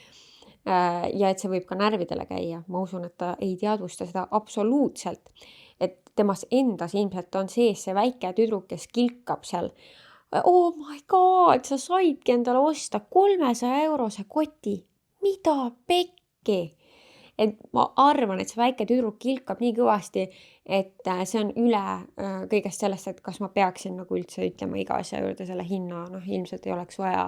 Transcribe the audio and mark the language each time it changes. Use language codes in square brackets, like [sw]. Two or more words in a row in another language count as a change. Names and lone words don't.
[et] Ja et see võib ka närvidele käia, ma usun, et ta ei teadvusta seda absoluutselt, et temas endas ilmselt on sees see väike tüdruk, kes kilkab seal. [en] Oh my god, [et] sa saidki endale osta 300 eurose koti, mida pekki? et ma arvan, et see väike tüdruk kilkab nii kõvasti, et see on üle kõigest sellest, et kas ma peaksin nagu üldse ütlema iga asja juurde selle hinna, ilmselt ei oleks vaja.